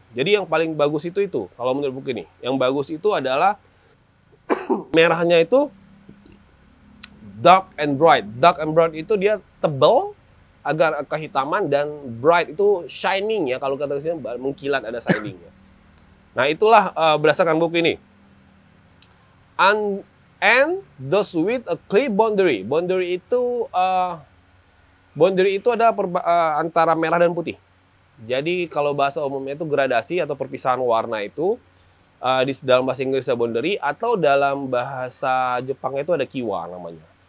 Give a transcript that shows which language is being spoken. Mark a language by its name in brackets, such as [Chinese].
[Indonesian] Jadi yang paling bagus itu kalau menurut buku ini. Yang bagus itu adalah merahnya itu dark and bright. [English] Dark and bright [Indonesian] itu dia tebal, agar kehitaman, dan bright itu shining ya, kalau kata saya mengkilat, ada shining-nya. Nah, itulah berdasarkan buku ini. [English] And those with a clear boundary. [Indonesian] Boundary itu ada antara merah dan putih. Jadi kalau bahasa umumnya itu gradasi atau perpisahan warna itu di dalam bahasa Inggrisnya boundary, atau dalam bahasa Jepangnya itu ada kiwa namanya.